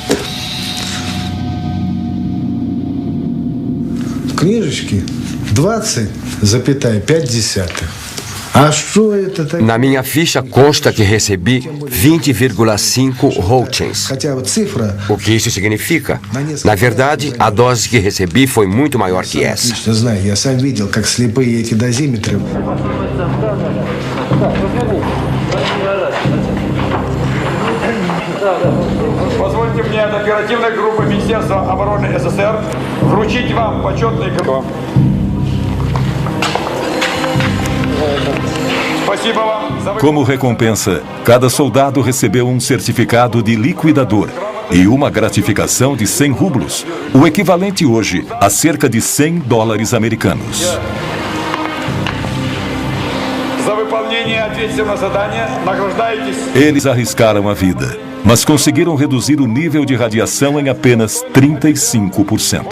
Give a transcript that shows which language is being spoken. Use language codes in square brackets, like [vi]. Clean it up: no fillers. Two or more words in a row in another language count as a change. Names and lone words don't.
[ru] Книжечки 20,5. [pt] Na minha ficha consta que recebi 20,5 Roentgens. O que isso significa? Na verdade, a dose que recebi foi muito maior que essa. [ru] Позвольте мне от оперативной группы Министерства обороны СССР вручить вам почетный гроб. [pt] Como recompensa, cada soldado recebeu um certificado de liquidador, e uma gratificação de 100 rublos, o equivalente hoje a cerca de 100 dólares americanos. Eles arriscaram a vida, mas conseguiram reduzir o nível de radiação em apenas 35%.